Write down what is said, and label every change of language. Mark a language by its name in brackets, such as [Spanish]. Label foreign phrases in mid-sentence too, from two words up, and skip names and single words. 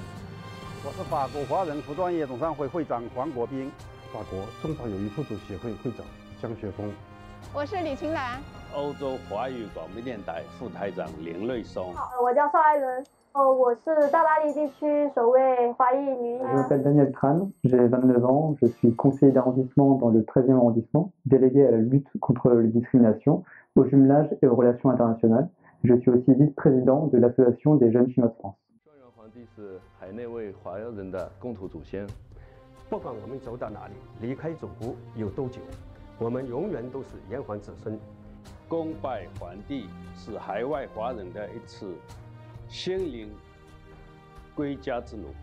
[Chinese] 我是法国华人服装业总商会会长黄国斌。法国中法友谊妇孺协会会长江学峰。我是李晴兰。欧洲华语广播电台副台长林瑞松。我叫邵艾伦。我是大巴黎地区首位华裔女议员。 [French] Je m'appelle Daniel Tran, j'ai 29 ans, je suis conseiller d'arrondissement dans le 13e arrondissement, délégué à la lutte contre les discriminations, au jumelage et aux relations internationales. Je suis aussi vice-président de l'association des jeunes chinois de France. [Chinese] 轩辕皇帝是海内外华人的共同祖先。不管我们走到哪里，离开祖国有多久，我们永远都是炎黄子孙。恭拜皇帝是海外华人的一次心灵归家之路。